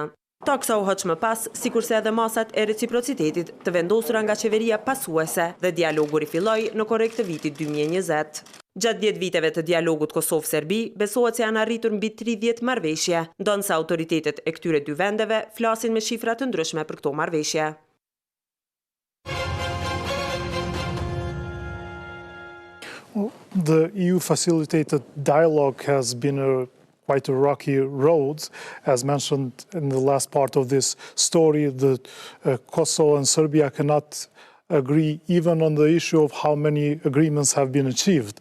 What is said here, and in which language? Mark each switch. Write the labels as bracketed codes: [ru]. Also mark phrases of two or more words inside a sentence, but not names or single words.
[sq] Taksa u hoq më pas, sikurse edhe masat e reciprocitetit të vendosura nga qeveria pasuese dhe dialogu rifilloi në korrekt të vitit 2020. Gjatë 10 viteve të dialogut Kosovë-Serbi, besohet se janë arritur mbi 30 marrëveshje, ndonse autoritetet e këtyre dy vendeve flasin me shifra të ndryshme për këto marrëveshje. [en] The EU facilitated dialogue has been quite a rocky road. As mentioned in the last part of this story, the Kosovo and Serbia cannot agree even on the issue of how many agreements have been achieved.